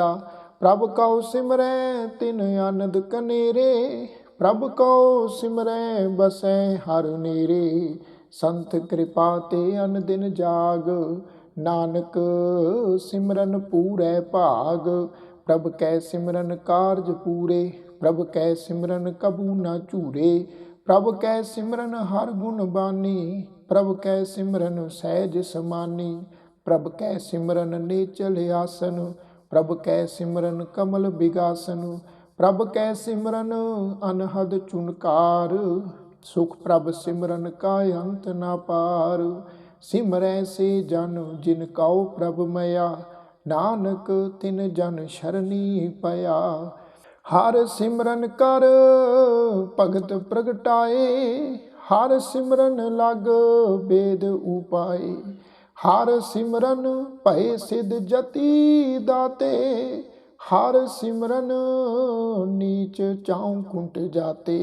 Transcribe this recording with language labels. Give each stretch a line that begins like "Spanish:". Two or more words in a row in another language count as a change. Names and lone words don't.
Punjabi: ਪ੍ਰਭ ਕੌ ਸਿਮਰੈ ਤਿਨ ਆਨੰਦ ਕਨੇਰੇ। ਪ੍ਰਭ ਕੌ ਸਿਮਰੈ ਬਸੈ ਹਰ ਨੇਰੇ। ਸੰਤ ਕ੍ਰਿਪਾ ਤੇ ਅਨ ਦਿਨ ਜਾਗ। ਨਾਨਕ ਸਿਮਰਨ ਪੂਰੈ ਭਾਗ। ਪ੍ਰਭ ਕੈ ਸਿਮਰਨ ਕਾਰਜ ਪੂਰੇ। ਪ੍ਰਭ ਕੈ ਸਿਮਰਨ ਕਬੂ ਨ ਝੂਰੇ। ਪ੍ਰਭ ਕੈ ਸਿਮਰਨ ਹਰ ਗੁਣ ਬਾਨੀ। ਪ੍ਰਭ ਕੈ ਸਿਮਰਨ ਸਹਜ ਸਮਾਨੀ। ਪ੍ਰਭ ਕੈ ਸਿਮਰਨ ਨੇਚਲ ਆਸਨ। ਪ੍ਰਭ ਕੈ ਸਿਮਰਨ ਕਮਲ ਬਿਗਾਸਨ। ਪ੍ਰਭ ਕੈ ਸਿਮਰਨ ਅਨਹਦ ਚੁਨਕਾਰ। ਸੁਖ ਪ੍ਰਭ ਸਿਮਰਨ ਕਾ ਅੰਤ ਨਾ ਪਾਰ। ਸਿਮਰੈ ਸੇ ਜਨ ਜਿਨ ਕੌ ਪ੍ਰਭ ਮਯਾ। ਨਾਨਕ ਤਿਨ ਜਨ ਸ਼ਰਣੀ ਪਯਾ। ਹਰ ਸਿਮਰਨ ਕਰ ਭਗਤ ਪ੍ਰਗਟਾਏ, ਹਰ ਸਿਮਰਨ ਲਗ ਬੇਦ ਉਪਾਏ। ਹਰ ਸਿਮਰਨ ਭਏ ਸਿਧ ਜਤੀ ਦਾਤੇ, ਹਰ ਸਿਮਰਨ ਨੀਚ ਚਾਉ ਕੁੰਟ ਜਾਤੇ।